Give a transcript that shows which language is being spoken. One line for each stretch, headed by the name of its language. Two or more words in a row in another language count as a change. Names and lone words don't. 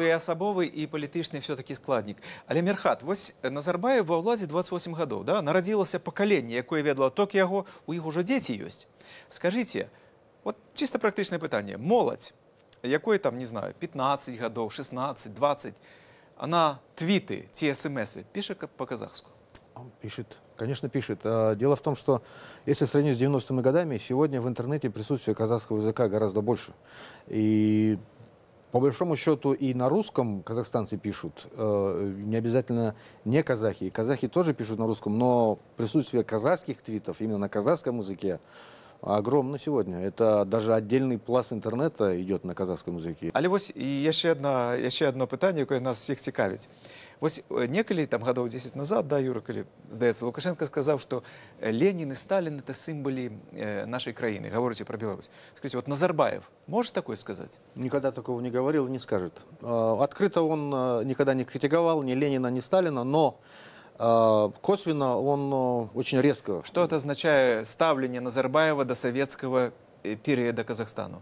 Belarusian: Был і асабовы, і палітычны все-таки складнік. Але, Мерхат, вось Назарбаев ва ўладзе 28 гадоў, да? Нарадзілася пакаленне, якое ведала ток яго, у іх ужо дзеці ёсць. Скажыце,
Russian: вот чисто
Belarusian: практычнае пытанне. Моладзь, якой там, не знаю, 15 гадоў, 16, 20,
Russian: она твиты, те смс-ы, пишет по-казахску? Пишет, конечно, пишет. Дело в том, что если сравнить с 90-ми годами, сегодня в интернете присутствие казахского языка гораздо больше. И по большому счету и на русском казахстанцы пишут, не обязательно не казахи. И казахи тоже пишут на русском, но присутствие казахских твитов именно на казахском языке огромно сегодня. Это даже отдельный пласт интернета идет на казахском языке.
Belarusian: Але вось і яшчэ одно пытанне, якое нас всіх цікавіць. Вось некалі там гадоў 10 назад, да, Юра, калі, здаецца, Лукашенко сказаў, што Ленін і Сталин — это сімвалы нашай краіны, гаворыце пра Беларусь.
Russian: Скажите, вот Назарбаев может такое сказать? Никогда такого не говорил и не скажет. Открыто он никогда не критиковал ни Ленина, ни Сталина, но косвенно он очень резко... Что это означает ставление Назарбаева до советского периода Казахстану?